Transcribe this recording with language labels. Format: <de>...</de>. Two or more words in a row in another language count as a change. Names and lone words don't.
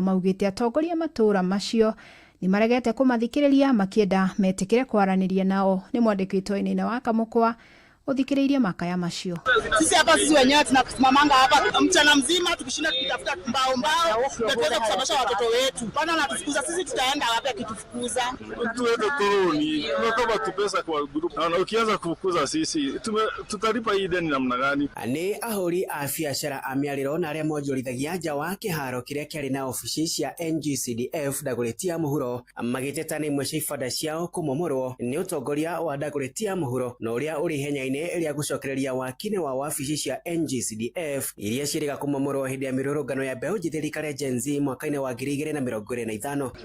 <ki>Maugĩte atongoria a matũra macio nĩ maregete kũmathikĩrĩria, makĩenda metĩkĩre kwaranĩria nao. Nĩ mwandĩki witũ Wainaina wa Kamũkwa ũthikĩrĩirie makaya macio.</ki> <sw>Sisi hapa, sisi wenyewe tunasimamanga hapa mchana mzima tukishinda tukitafuta mbao mbao ndio tuweze kusomesha watoto wetu. Bwana anatufukuza, sisi tutaenda wapi akitufukuza? Tuende turuni, tunatoka tu pesa kwa group. Na ukianza kufukuza sisi, tume-, tutalipa hii deni namna gani?</sw> <ki>Nĩ ahũri a biacara a mĩarĩro na arĩa monjorithagia nja wa kĩharo kĩrĩa kĩarĩ na ofici cia N G C D F Ndagũrĩti ya mũhuro, magĩteta nĩ imwe cia ibanda ciao kũmomorwo nĩ ũtongoria wa Ndagũrĩti ya mũhuro na ũrĩa ũrĩ ihenya-inĩ rĩa gũcokereria waki-inĩ wa wabici cia N G C D F iria ciĩrĩga kũmomorwo hĩndĩ ya mĩrũrũngano ya mbeũ njĩthĩ rĩikare Gen Z mwaka-inĩ wa ngiri igĩrĩ na mĩrongo ĩrĩ na ithano.</ki>